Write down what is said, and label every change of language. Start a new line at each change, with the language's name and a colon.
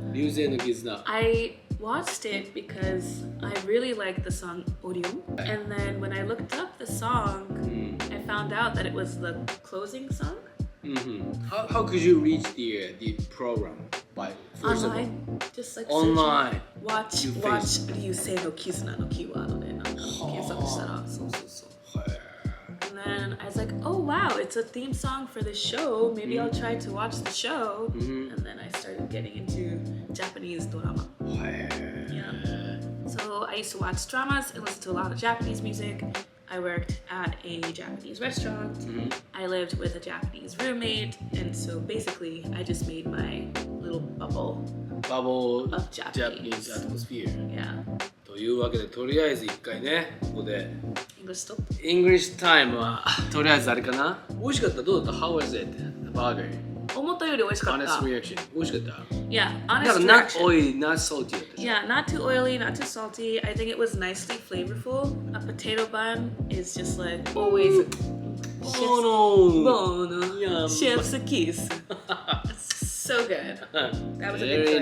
Japanese: 流星の絆。
English: I watched it because I really liked the song Orion. And then when I looked up the song, I found out that it was the closing song. How could you reach the program? By first of all, Online. Just like online.
Japanese: Watch 流星の絆のキーワードでなんか検索したらそうそうそう。
English: And then I was like, oh wow, it's a theme song for the show. Maybe I'll try to watch the show. And then I started getting into Japanese drama. Yeah. So I used to watch dramas and listen to a lot of Japanese music. I worked at a Japanese restaurant. I lived with a Japanese roommate. And so basically, I just made my little bubble of Japanese atmosphere. Yeah.
Japanese: というわけでとりあえず一回ねここで
English: English stop. English time
Japanese: はとりあえずあれかな美味しかったどうだった
English: How was it? The burger
Japanese: 思ったより美味しかった。
English: Honest reaction
Japanese: 美味しかった
English: Yeah,
Japanese: なん
English: honest か not reaction. oily, not salty だった Yeah, not too oily, not too salty. I think it was nicely flavorful. A potato bun is just like always Yum. chef's kiss. It's so good. That was a good